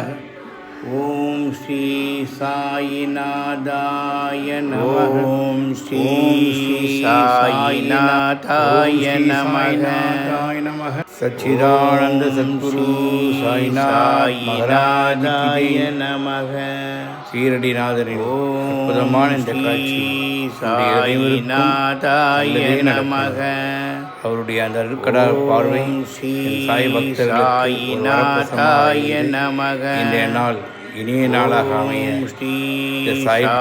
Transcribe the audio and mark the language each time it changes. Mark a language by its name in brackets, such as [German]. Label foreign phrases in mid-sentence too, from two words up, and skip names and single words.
[Sanskrit] ओम श्री साईनाथाय नमः। ओम श्री साईनाथाय नमः। सच्चिदानंद सद्गुरु साईनाथ महाराज நமக. [Tamil] சீரடிநாதரின் அற்புதமான இந்த காட்சி [Sanskrit] साईनाथाय नमः. [Tamil] அவருடைய அந்த அருட்கடா பார்வை சாய் பக்தர்களுக்கு நமக. இன்றைய நாள் இனிய நாளாக அமைய சாய்